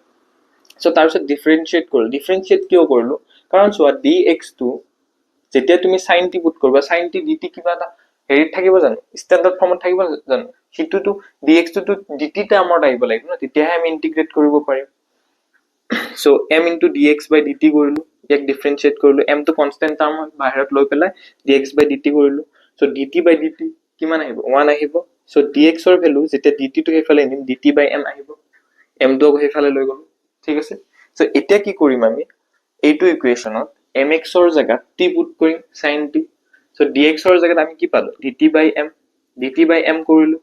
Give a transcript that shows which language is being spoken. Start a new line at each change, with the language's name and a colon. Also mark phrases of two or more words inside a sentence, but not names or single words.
Assamese: সো তাৰপিছত ডিফাৰেন্সিয়েট কিয় কৰিলো, কাৰণ চোৱা, dx টো যেতিয়া তুমি sin t পুট কৰিবা, sin t dt কিবা এটা হেৰিত থাকিব জানো,
English: standard formত
Assamese: থাকিব জানো, সিটোতো dx টো dt টাৰ্মত আহিব লাগিব ন, তেতিয়াহে আমি ইন্টিগ্ৰেট কৰিব পাৰিম। সো m * dx/dt কৰিলো, ইয়াক ডিফাৰেন্সিয়েট কৰিলো, m টো
English: constant term
Assamese: হয়, বাহিৰত লৈ পেলাই dx/dt কৰিলো। সো dt/dt কিমান আহিব, 1 আহিব। সো dx ৰ ভ্যালু যেতিয়া dt টো সেইফালে নিম, dt/m আহিব, m টো সেইফালে লৈ গলো, ঠিক আছে। সো এতিয়া কি কৰিম আমি, এইটো ইকুৱেশনত mx ৰ জায়গাত t পুট কৰিম, sin t। সো dx ৰ জায়গাত আমি কি পালো, dt/m কৰিলো।